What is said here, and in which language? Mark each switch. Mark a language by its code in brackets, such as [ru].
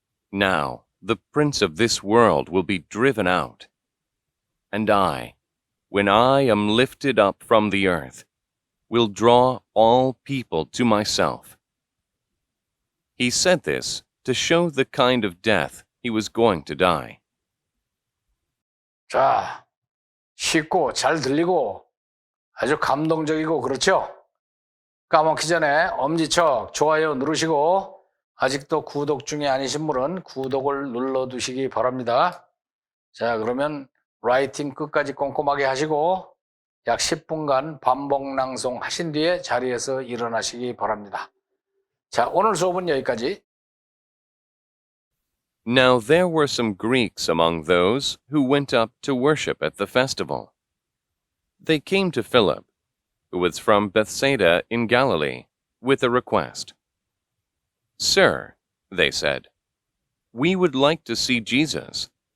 [en] Now, the prince of this world will be driven out. And I, when I am lifted up from the earth, will draw all people to myself. He said this to show the kind of death he was going to die. [ko] 자, 쉽고 잘 들리고 아주 감동적이고 그렇죠? 까먹기 전에 엄지척 좋아요 누르시고 아직도 구독 중에 아니신 분은 구독을 눌러두시기 바랍니다. 자, 그러면 라이팅 끝까지 꼼꼼하게 하시고 약 10분간 반복 낭송 하신 뒤에 자리에서 일어나시기 바랍니다. 자, 오늘 수업은 여기까지. [en] Now there were some Greeks among those who went up to worship at the festival. They came to Philip, who was from Bethsaida in Galilee, with a request. Sir, they said, we would like to see Jesus.